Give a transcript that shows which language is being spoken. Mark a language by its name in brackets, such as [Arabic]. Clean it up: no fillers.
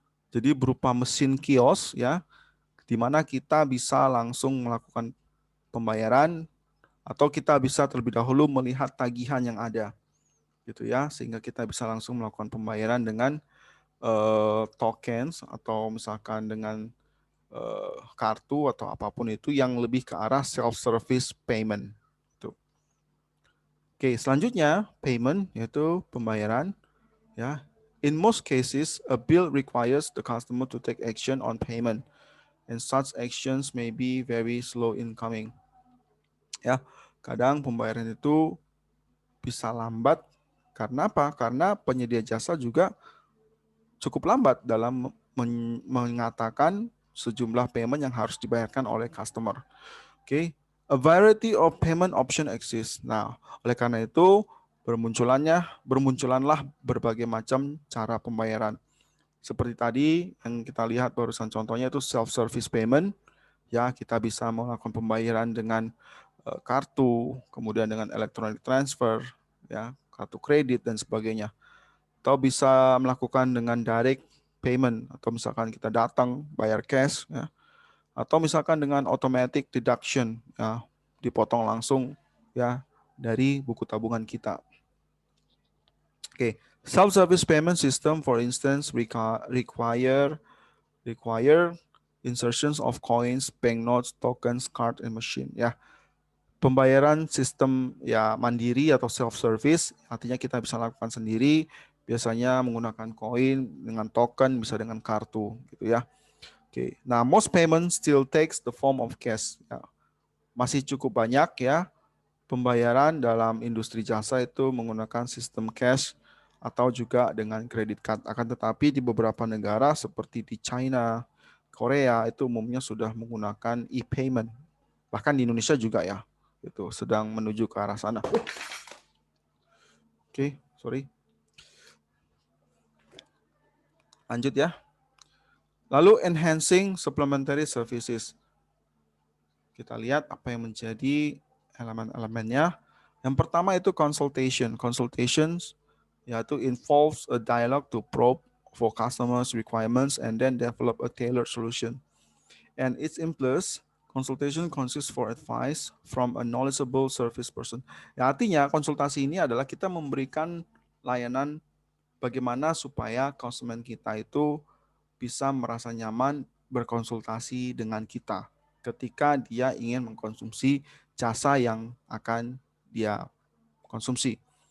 [Indonesian] Jadi berupa mesin kios ya, di mana kita bisa langsung melakukan pembayaran atau kita bisa terlebih dahulu melihat tagihan yang ada gitu ya, sehingga kita bisa langsung melakukan pembayaran dengan tokens atau misalkan dengan kartu atau apapun itu yang lebih ke arah self-service payment. Tuh. Oke, selanjutnya payment yaitu pembayaran ya. [English] In most cases, a bill requires the customer to take action on payment, and such actions may be very slow in coming. [Indonesian] Ya, kadang pembayaran itu bisa lambat karena apa? Karena penyedia jasa juga cukup lambat dalam mengatakan sejumlah payment yang harus dibayarkan oleh customer. [English] Oke, a variety of payment option exists. [Indonesian] Nah, oleh karena itu bermunculanlah berbagai macam cara pembayaran. Seperti tadi yang kita lihat barusan contohnya itu self-service payment. Ya, kita bisa melakukan pembayaran dengan kartu, kemudian dengan electronic transfer, ya, kartu kredit dan sebagainya. Atau bisa melakukan dengan direct payment, atau misalkan kita datang bayar cash, ya, atau misalkan dengan automatic deduction, ya, dipotong langsung ya dari buku tabungan kita. [English] Oke, self-service payment system, for instance, require insertions of coins, banknotes, tokens, card, and machine. [Indonesian] Ya, pembayaran sistem ya mandiri atau self-service, artinya kita bisa lakukan sendiri, biasanya menggunakan koin, dengan token, bisa dengan kartu, gitu ya. [English] Oke, nah most payment still takes the form of cash. [Indonesian] Ya, masih cukup banyak ya pembayaran dalam industri jasa itu menggunakan sistem cash atau juga dengan credit card. Akan tetapi di beberapa negara seperti di China, Korea itu umumnya sudah menggunakan e-payment. Bahkan di Indonesia juga ya, itu sedang menuju ke arah sana. [English] Oke, sorry. [Indonesian] Lanjut ya. [English] Lalu enhancing supplementary services. [Indonesian] Kita lihat apa yang menjadi elemen-elemennya. Yang pertama itu consultation. [English] Consultations yaitu involves a dialogue to probe for customers' requirements and then develop a tailored solution. And its plus, consultation consists for advice from a knowledgeable service person. [Indonesian] Ya, artinya konsultasi ini adalah kita memberikan layanan bagaimana supaya konsumen kita itu bisa merasa nyaman berkonsultasi dengan kita ketika dia ingin mengkonsumsi jasa yang akan dia konsumsi.